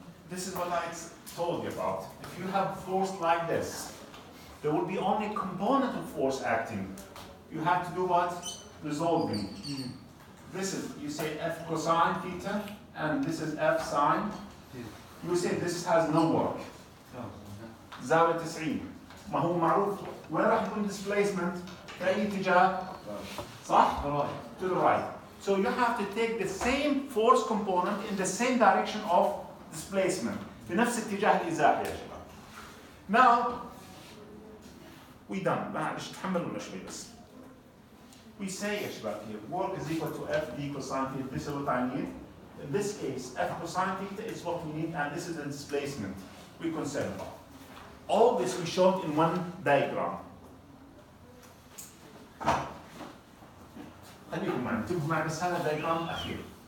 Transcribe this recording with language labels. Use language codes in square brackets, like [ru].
[en] This is what I told you about. If you have force like this, there will be only a component of force acting. You have to do what? Resolving. This is, you say F cosine theta, and this is F sine. You say this has no work. [ar] زاوية 90. ما هو معروف وين راح يكون displacement في أي اتجاه؟ صح؟ [en] To the right. So you have to take the same force component in the same direction of displacement. [ar] في نفس اتجاه الإزاحة يا شباب. [en] Now we done. [ar] معلش تحملونا شوي بس. [en] We say [ar] يا شباب [en] here work is equal to F d cosine theta. This is what I need. In this case, F cosine theta is what we need, and this is the displacement we concern about. All this we showed in one diagram. [ar] خليكم معي، انتبهوا معي بس هذا diagram أخير.